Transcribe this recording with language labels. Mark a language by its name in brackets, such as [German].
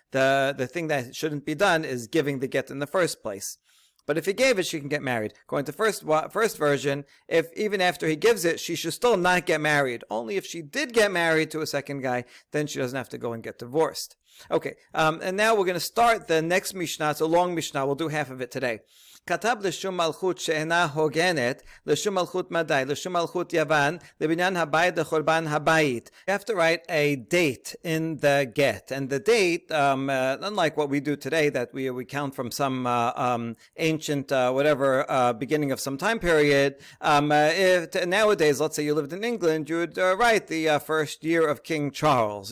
[English] The thing that shouldn't be done is giving the get in the first place. But if he gave it, she can get married. According to first version, if even after he gives it, she should still not get married. Only if she did get married to a second guy, then she doesn't have to go and get divorced. Okay, and now we're going to start the next Mishnah. It's a long Mishnah. We'll do half of it today. [Hebrew] כתב לשום מלכות שאינה הוגנת, לשום מלכות מדי, לשום מלכות יוון, לבניין הבית לחורבן הבית. [English] You have to write a date in the get. And the date, unlike what we do today, that we count from some ancient, beginning of some time period, if nowadays, let's say you lived in England, you would write the first year of King Charles.